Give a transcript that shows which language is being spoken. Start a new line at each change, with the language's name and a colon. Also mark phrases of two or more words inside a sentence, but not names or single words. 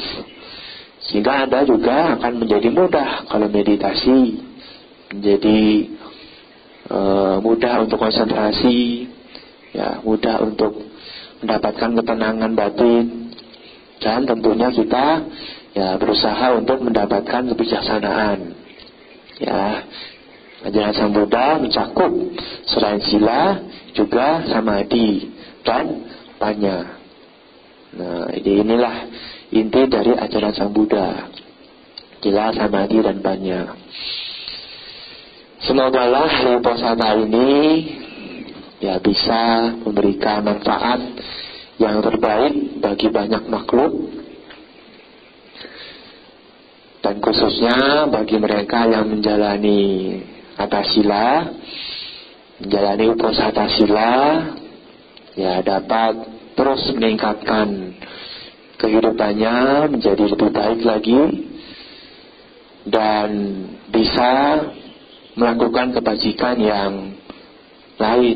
Indonesian: Sehingga Anda juga akan menjadi mudah kalau meditasi, menjadi mudah untuk konsentrasi, ya mudah untuk mendapatkan ketenangan batin, dan tentunya kita ya berusaha untuk mendapatkan kebijaksanaan. Ya, ajaran Sang Buddha mencakup selain sila juga samadhi dan panya. Nah, inilah inti dari ajaran Sang Buddha, sila, samadhi dan panya. Semogalah hari uposatha ini ya bisa memberikan manfaat yang terbaik bagi banyak makhluk, dan khususnya bagi mereka yang menjalani atas sila, menjalani uposatha sila, ya dapat terus meningkatkan kehidupannya menjadi lebih baik lagi, dan bisa melakukan kebajikan yang lain.